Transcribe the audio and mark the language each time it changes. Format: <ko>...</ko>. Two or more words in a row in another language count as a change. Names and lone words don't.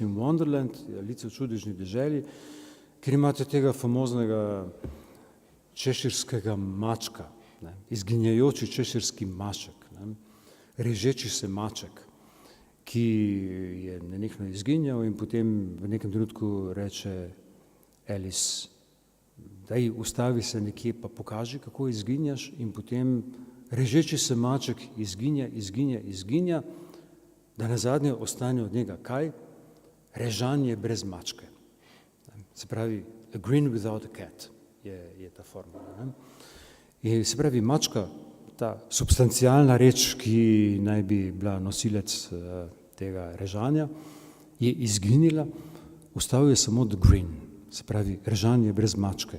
<sl>in Wonderland, Alice v čudežni deželi, kjer imate tega famoznega češirskega mačka, ne, izginjajoči češirski maček, ne, režeči se maček, ki je nenehno izginjal in potem v nekem trenutku reče Alice, daj ustavi se nekje pa pokaži, kako izginjaš, in potem režeči se maček izginja, da nazadnje ostane od njega kaj? Režanje brez mačke. Se pravi,</sl> <en>a grin without a cat</en> <sl>je ta formula.</sl> <en>Ne?</en> <sl>In se pravi, mačka, ta substancialna reč, ki naj bi bila nosilec tega režanja, je izginila, ostal je samo</sl> <en>the grin,</en> <sl>se pravi, režanje brez mačke.</sl>